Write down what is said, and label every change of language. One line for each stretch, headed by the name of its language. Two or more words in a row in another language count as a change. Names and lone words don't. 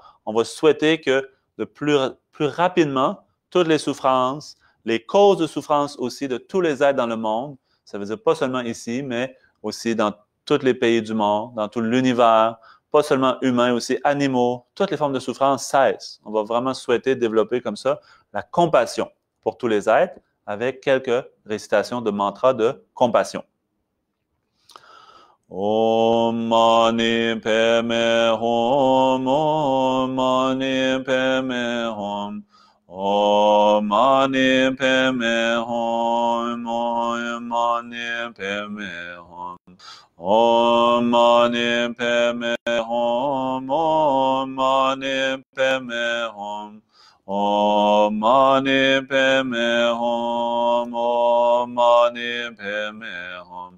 French: On va souhaiter que de plus rapidement, toutes les souffrances, les causes de souffrance aussi de tous les êtres dans le monde, ça veut dire pas seulement ici, mais aussi dans tous les pays du monde, dans tout l'univers, pas seulement humains, aussi animaux, toutes les formes de souffrance cessent. On va vraiment souhaiter développer comme ça la compassion pour tous les êtres avec quelques récitations de mantras de compassion.
Sanskrit: Om mani padme hum, om mani padme hum, om mani padme hum, om mani padme hum, om mani padme hum, om mani padme hum, om mani padme hum, om mani padme hum.